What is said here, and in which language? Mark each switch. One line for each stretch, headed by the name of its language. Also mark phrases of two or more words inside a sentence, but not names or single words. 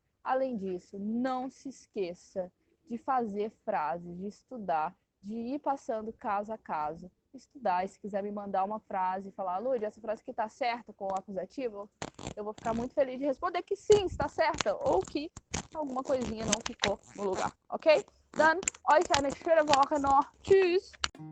Portuguese: Além disso, não se esqueça de fazer frases, de estudar, de ir passando caso a caso. Estudar, e se quiser me mandar uma frase e falar, Lud, essa frase que tá certa com o acusativo, eu vou ficar muito feliz de responder que sim, está certa, ou que alguma coisinha não ficou no lugar, ok?
German: Dann euch eine schöne Woche noch. Tschüss!